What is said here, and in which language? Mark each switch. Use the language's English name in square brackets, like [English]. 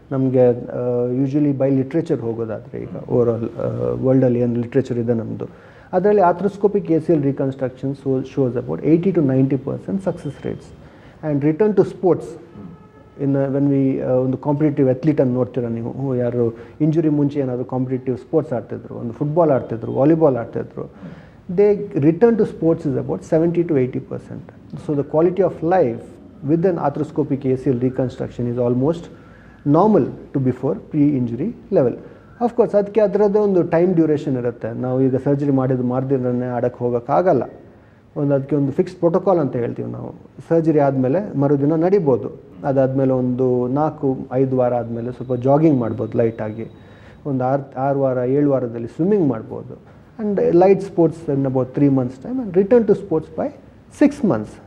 [Kannada] ನಮಗೆ usually by literature ಹೋಗೋದಾದರೆ, ಈಗ overall ವರ್ಲ್ಡಲ್ಲಿ ಏನು ಲಿಟ್ರೇಚರ್ ಇದೆ ನಮ್ಮದು, ಅದರಲ್ಲಿ ಆಥ್ರೋಸ್ಕೋಪಿಕ್ ACL reconstruction [English] Shows about 80 to 90% success rates. And return to sports [Kannada] ಇನ್ನು ವೆನ್ ವಿ ಒಂದು ಕಾಂಪಿಟೇಟಿವ್ ಅಥ್ಲೀಟನ್ನು ನೋಡ್ತೀರಾ ನೀವು, ಯಾರು ಇಂಜುರಿ ಮುಂಚೆ ಏನಾದರೂ ಕಾಂಪಿಟೇಟಿವ್ ಸ್ಪೋರ್ಟ್ಸ್ ಆಡ್ತಿದ್ರು, ಒಂದು football ಆಡ್ತಿದ್ರು, volleyball ಆಡ್ತಿದ್ರು, [English] They return to sports is about 70-80%. So the quality of life with an arthroscopic ACL reconstruction is almost normal to before pre-injury level. [Kannada] Of course ಅದಕ್ಕೆ ಅದರದ್ದೇ ಒಂದು ಟೈಮ್ ಡ್ಯೂರೇಷನ್ ಇರುತ್ತೆ. ನಾವು ಈಗ ಸರ್ಜರಿ ಮಾಡಿದ್ದು ಮಾರ್ದಿನನೇ ಆಡೋಕ್ಕೆ ಹೋಗೋಕ್ಕಾಗಲ್ಲ. ಅದಕ್ಕೆ ಒಂದು ಫಿಕ್ಸ್ಡ್ ಪ್ರೋಟೋಕಾಲ್ ಅಂತ ಹೇಳ್ತೀವಿ ನಾವು. ಸರ್ಜರಿ ಆದಮೇಲೆ ಮರುದಿನ ನಡಿಬೋದು, ಅದಾದಮೇಲೆ ಒಂದು 4-5 ವಾರ ಆದಮೇಲೆ ಸ್ವಲ್ಪ ಜಾಗಿಂಗ್ ಮಾಡ್ಬೋದು ಲೈಟಾಗಿ, ಒಂದು 6 ವಾರ 7 ವಾರದಲ್ಲಿ ಸ್ವಿಮ್ಮಿಂಗ್ ಮಾಡ್ಬೋದು, [English] And light sports in about 3 months time, and return to sports by 6 months.